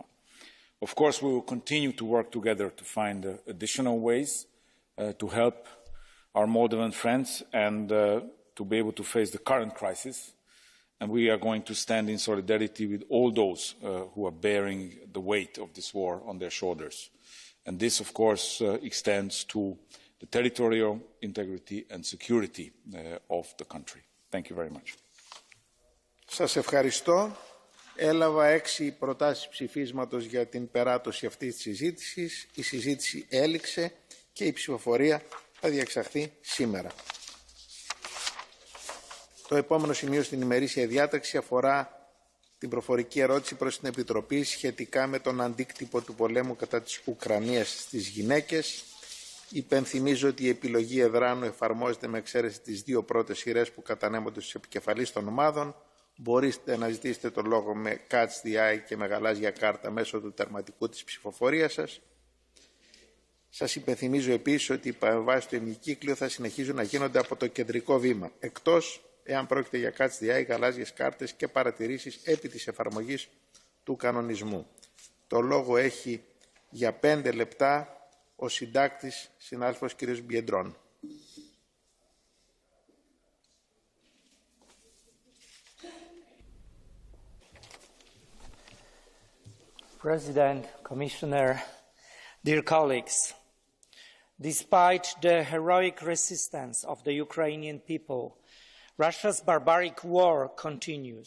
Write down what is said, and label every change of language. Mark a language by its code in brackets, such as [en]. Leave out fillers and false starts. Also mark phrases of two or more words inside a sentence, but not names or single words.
[en] Of course, we will continue to work together to find additional ways to help our Moldovan friends and to be able to face the current crisis. And we are going to stand in solidarity with all those who are bearing the weight of this war on their shoulders. And this, of course, extends to the territorial integrity and security of the country. Thank you very much. [el] Σας ευχαριστώ. Έλαβα 6 προτάσεις ψηφίσματος για την περάτωση αυτής της συζήτησης. Η συζήτηση έληξε και η ψηφοφορία θα διεξαχθεί σήμερα. Το επόμενο σημείο στην ημερήσια διάταξη αφορά την προφορική ερώτηση προς την Επιτροπή σχετικά με τον αντίκτυπο του πολέμου κατά της Ουκρανίας στις γυναίκες. Υπενθυμίζω ότι η επιλογή εδράνου εφαρμόζεται με εξαίρεση τις 2 πρώτες σειρές που κατανέμονται στους επικεφαλείς των ομάδων. Μπορείτε να ζητήσετε το λόγο με [en] catch the eye [el] και με γαλάζια κάρτα μέσω του τερματικού της ψηφοφορίας σας. Σας υπενθυμίζω επίσης ότι οι παρεμβάσεις του ημικύκλου θα συνεχίζουν να γίνονται από το κεντρικό βήμα, εκτός εάν πρόκειται για [en] catch the eye, [el] γαλάζιες κάρτες και παρατηρήσεις επί της εφαρμογής του κανονισμού. Το λόγο έχει για 5 λεπτά Ο συντάκτης, συνάδελφος κ. Μπιεντρών. [en] President, Commissioner, dear colleagues, despite the heroic resistance of the Ukrainian people, Russia's barbaric war continues.